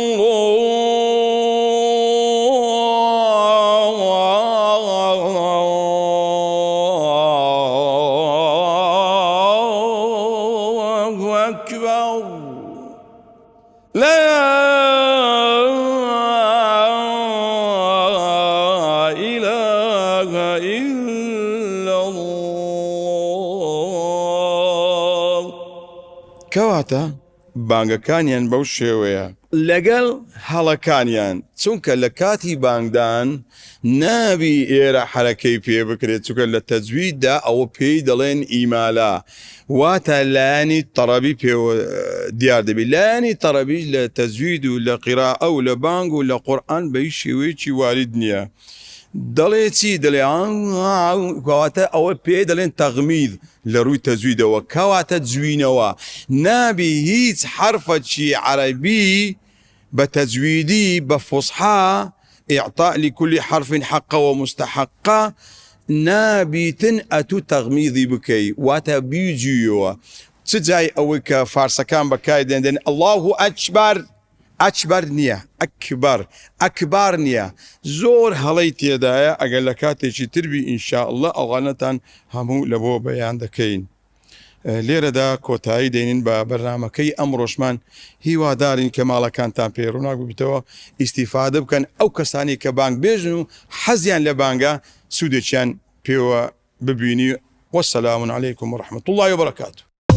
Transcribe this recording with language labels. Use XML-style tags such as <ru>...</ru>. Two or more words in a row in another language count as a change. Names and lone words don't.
<ar>الله أكبر لا إله إلا</ar> <ckb>الله كواتا بانگەکانیان بەو شێوەیە لەگەڵ هەڵەکانیان چونکە لە کاتی بانگدان نابی ئێرە حرەکەی پێ بکرێت چونکە لە تەجویددا ئەوە پێی دەڵێن ئیمالا واتە لایانی تەڕەبی پێوە دیار دەبێت لایانی تەڕەبیش لە تەجوید و لە قیراءە و لە بانگ و لە قورئان بە هیچ شێوەیەکی وارد نییە دەڵێ چی دەڵێ کەواتە ئەوە پێ دەڵێن تەغمید لە ڕووی تەجویدەوە کەواتە جوینەوە نابی هیچ حرفەکی عەرەبی بە تەجویدی بە فوسحا</ckb> <ar>إعطاء لكل حرف حقه ومستحقه</ar> <ckb>نابیتن ئەتوو تەغمیدی بکەی واتە بیجویەوە چ جای ئەوەی کە فارسەکان بەکای دێنێن</ckb> <ar>الله ئەکبەر</ar> <ckb>ئەکبەر نییە ئەکبار نییە زۆر هەڵەی تێدایە ئەگەر لە کاتێکی تربی ئینشاءالله ئەوانەتان هەموو لە بۆ بەیان دەکەین لێرەدا کۆتایی دێنین بە بەرنامەکەی ئەمڕۆژمان هیوادارین کە ماڵەکانتان پێڕووناک ببیتەوە ئیستیفادە بکەن ئەو کەسانی کە بانگ بێژن و حەزیان لە بانگە سوودێکیان پێوە ببینی</ckb> <ar>وەسەلام عەلەیکم وەڕەحمەتوڵڵاهی وبەرەکاتوه</ar>